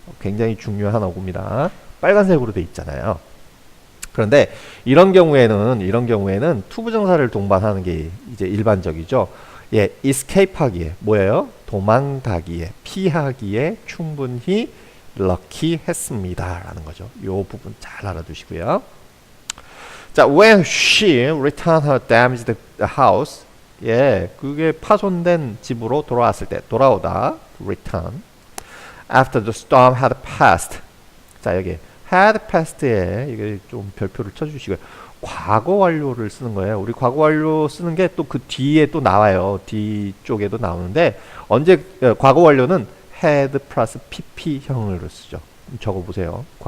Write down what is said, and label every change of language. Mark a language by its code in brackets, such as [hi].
[ko] 굉장히 중요한 어구입니다. 빨간색으로 돼 있잖아요. 그런데 이런 경우에는 투부정사를 동반하는 게 이제 일반적이죠. 예, escape하기에 뭐예요? 도망가기에, 피하기에 충분히 lucky했습니다라는 거죠. 이 부분 잘 알아두시고요. 자, [en] when she returned her damaged house, [ko] 예, 그게 파손된 집으로 돌아오다, return. [en] After the storm had passed. [ko] 자, 여기 had passed에 이게 좀 별표를 쳐주시고요. 과거 완료를 쓰는 거예요. 우리 과거 완료 쓰는 게 또 그 뒤에 또 나와요. 뒤쪽에도 나오는데 언제 과거 완료는 had 플러스 pp형으로 쓰죠. 적어보세요.